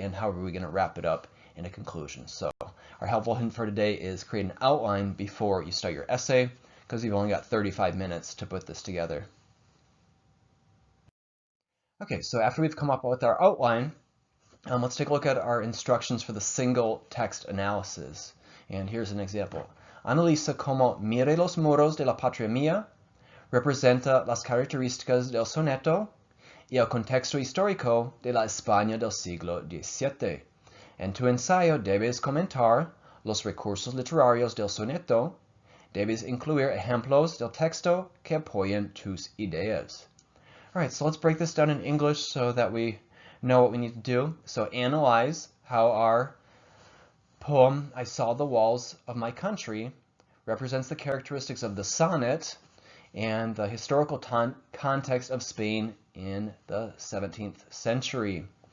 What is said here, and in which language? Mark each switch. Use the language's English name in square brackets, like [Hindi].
[English] And how are we going to wrap it up in a conclusion? So our helpful hint for today is create an outline before you start your essay, because you've only got 35 minutes to put this together. Okay, so after we've come up with our outline, let's take a look at our instructions for the single text analysis. And here's an example. [Spanish] Analiza cómo Mire los muros de la patria mía representa las características del soneto y el contexto histórico de la España del siglo XVII. En tu ensayo debes comentar los recursos literarios del soneto. Debes incluir ejemplos del texto que apoyen tus ideas. [English] All right, so let's break this down in English so that we know what we need to do. So analyze how our poem, I Saw the Walls of My Country, represents the characteristics of the sonnet and the historical context of Spain in the 17th century.